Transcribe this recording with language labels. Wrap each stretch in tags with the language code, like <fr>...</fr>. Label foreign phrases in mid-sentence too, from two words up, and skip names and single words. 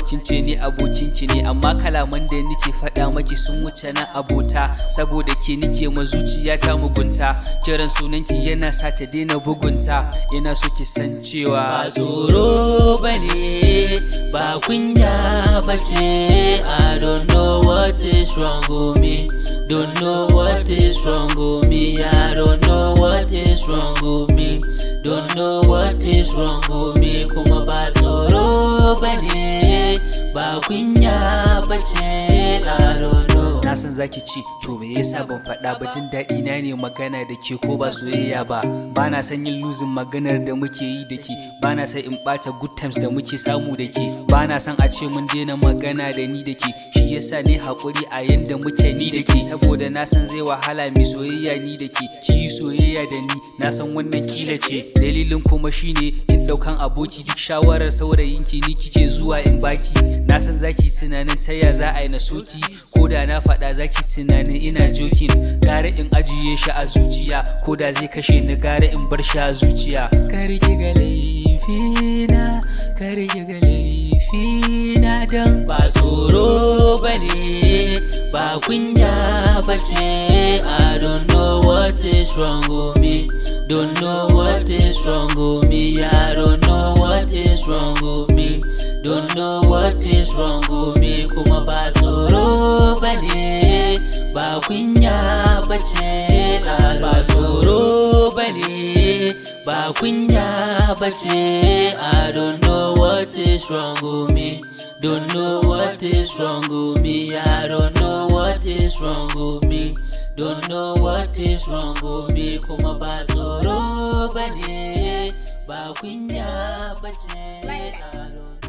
<ha>Kin ce ni abokinki ne, amma kalaman da nike faɗa maki sun wuce na abota. Saboda ke nike ma zuciyata mugunta, kiran sunanki yana sa ta daina bugunta. Ina so ki san cewa ba tsoro bane, ba kunya bace.</ha> <en>I don't know what is wrong with me. Don't know what is wrong with me. I don't know what is wrong with me. Don't know what is wrong with me.</en> <ha>Kuma ba tsoro bane, ba kunya bace.</ha> <en>I don't know.</en> <ha>Na san zaki ci, to me yasa ban faɗa ba? Jin daɗi na ne magana da ke ko ba soyayya ba. Ba na son yin losing maganar da muke yi da ke. Ba na son in ɓata</ha> <en>good times</en> <ha>da muke samu da ke. Ba na son a ce mun daina magana da ni da ke. Shi yasa ne haƙuri a yanda muke ni da ke. Saboda na san zai wahala mi soyayya ni da ke. Ki yi soyayya da ni, na san wannan kila ce. Dalilin kuma shine kin ɗaukan aboki duk shawarar saurayinki ni kike zuwa in baki. Na san zaki tunanin ta ya za a yi na soki, ko da na faɗa zaki tunanin ina joking. Gara in ajiye shi a zuciya, ko da zai kashe ni gara in bar shi a zuciya. Kar ki ga laifina, kar ki ga laifina dan ba tsoro bane, ba kunya bace.</ha> <en>I don't know what is wrong with me. Don't know what is wrong with me. I don't know what is wrong with me. Don't know what is wrong with me.</en> <ha>Kuma ba tsoro bane, ba kunya bace.</ha> <en>I don't</en> <ha>ba tsoro bane, ba kunya bace.</ha> <en>I don't know what is wrong with me. Don't know what is wrong with me. I don't know what is wrong with me. Don't know what is wrong with me.</en> <ha>Kuma ba tsoro bane, ba kunya bace.</ha> <en>I don't know.</en>